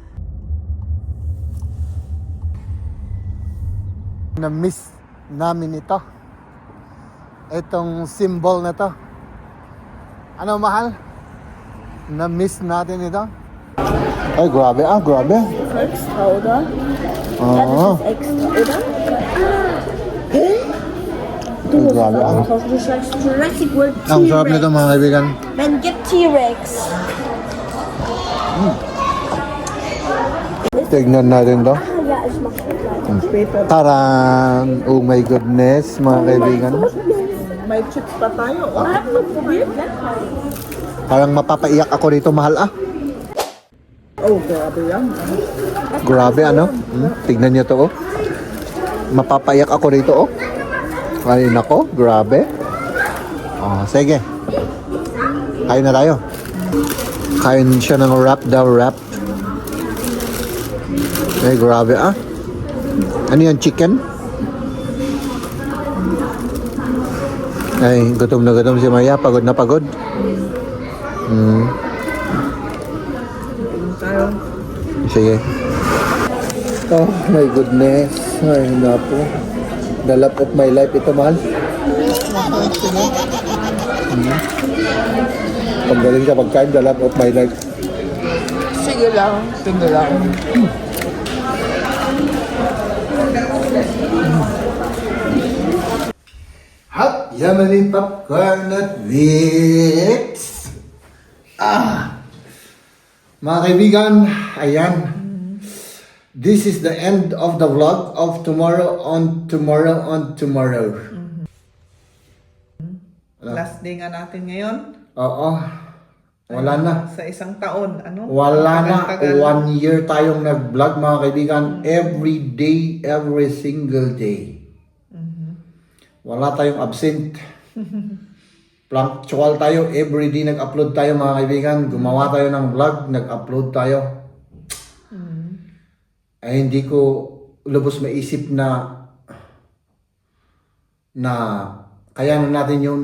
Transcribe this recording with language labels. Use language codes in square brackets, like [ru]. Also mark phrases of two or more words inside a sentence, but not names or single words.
[tl] Na-miss namin ito. Itong symbol na to. Ano, mahal? Na-miss natin ito. Ay, grabe grabe. [de] Extra, oder? [tl] Oo. [de] Extra, oder? [tl] Ay, grabe [de] Du sagst Jurassic World [tl] Ang sarap nito, T-Rex. mga kaibigan. [de] Dann gib T-Rex. [tl] Tignan natin to. [de] Ah, ja, ich mach das gleich. [tl] Taran! [en] Oh my goodness, [tl] mga kaibigan. May chips pa tayo. [de] Hast du probiert? [tl] Parang mapapaiyak ako rito, mahal Oh, grabe yan. Grabe, ano? Tignan niyo to, Mapapaiyak ako rito, Ay, nako, grabe. Sige. Kain na tayo. Kain siya ng wrap daw, wrap. Ay, grabe, Ano yan, chicken? Ay, gutom na gutom si Maya. Pagod na pagod. Tayo. [en] Sige. Oh my goodness. [tl] Ay, napo. [en] The love of my life [tl] ito, mahal. Paggaling ka pagkain, [en] the love of my life. [tl] Sige lang. Sige lang. [en] Hot yummy popcorn at Vicks. [tl] Mga kaibigan, ayan. [en] This is the end of the vlog of tomorrow on tomorrow. Last day [tl] nga natin ngayon. Oo. Wala na. Sa isang taon. Ano? Wala na. Tagal-tagal. 1 year tayong nag-vlog, mga kaibigan. [en] Every day, every single day. [tl] Wala tayong absent. Punctual tayo. [en] Every day [tl] nag-upload tayo, mga kaibigan. Gumawa tayo ng vlog, nag-upload tayo. Ay hindi ko lubos maisip na kayanan natin yun.